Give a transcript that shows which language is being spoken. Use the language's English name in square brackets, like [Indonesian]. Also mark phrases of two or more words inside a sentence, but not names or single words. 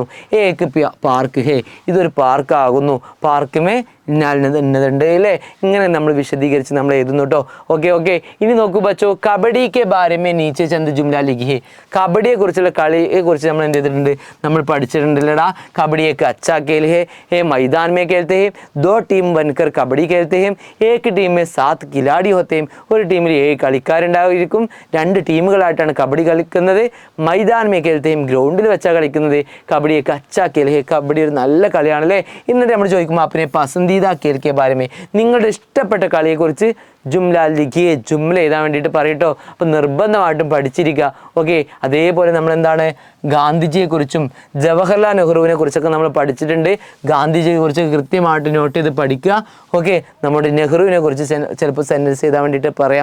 [Hindi] एक पार्क है, [Malayalam] ഇതൊരു പാർക്കാകുന്നു. പാർക്കുമേ ഇന്നതുണ്ട് അല്ലേ? ഇങ്ങനെ നമ്മൾ വിശദീകരിച്ച് നമ്മൾ എഴുതുന്നു കേട്ടോ. ഓക്കെ. ഇനി നോക്കൂ [Hindi] बच्चो, कबड्डी के बारे में नीचे चंद जुमले लिखिए. [Malayalam] കബഡിയെക്കുറിച്ചുള്ള കളിയെക്കുറിച്ച് നമ്മൾ എന്ത് ചെയ്തിട്ടുണ്ട്? നമ്മൾ പഠിച്ചിട്ടുണ്ടല്ലടാ. കബഡിയൊക്കെ [Hindi] अच्छा खेल है, मैदान में खेलते हैं, 2 टीम बनकर कबड्डी खेलते हैं, एक टीम में 7 खिलाड़ी होते हैं. [Malayalam] ഒരു ടീമിൽ 7 കളിക്കാരുണ്ടായിരിക്കും. 2 ടീമുകളായിട്ടാണ് കബഡി കളിക്കുന്നത്. [Hindi] मैदान में खेलते हैं, [Malayalam] ഗ്രൗണ്ടിൽ വെച്ചാണ് കളിക്കുന്നത്. കബഡിയൊക്കെ [Hindi] अच्छा खेल है, [Malayalam] കബഡി ഒരു നല്ല കളിയാണല്ലേ? എന്നിട്ട് നമ്മൾ ചോദിക്കുമ്പോൾ [Hindi] अपने पसंदीदा खेल के बारे में, [Malayalam] നിങ്ങളുടെ ഇഷ്ടപ്പെട്ട കളിയെക്കുറിച്ച് [Hindi] जुमले लिखिए, [Malayalam] ജുംല എഴുതാൻ വേണ്ടിയിട്ട് പറയട്ടോ. അപ്പോൾ നിർബന്ധമായിട്ടും പഠിച്ചിരിക്കുക. ഓക്കെ, അതേപോലെ നമ്മൾ എന്താണ് ഗാന്ധിജിയെക്കുറിച്ചും ജവഹർലാൽ നെഹ്റുവിനെ കുറിച്ചൊക്കെ നമ്മൾ പഠിച്ചിട്ടുണ്ട്. ഗാന്ധിജിയെക്കുറിച്ച് കൃത്യമായിട്ട് നോട്ട് ചെയ്ത് പഠിക്കുക. ഓക്കെ, നമ്മുടെ നെഹ്റുവിനെ കുറിച്ച് ചിലപ്പോൾ സെൻറ്റൻസ് ചെയ്താൻ വേണ്ടിയിട്ട് പറയാം.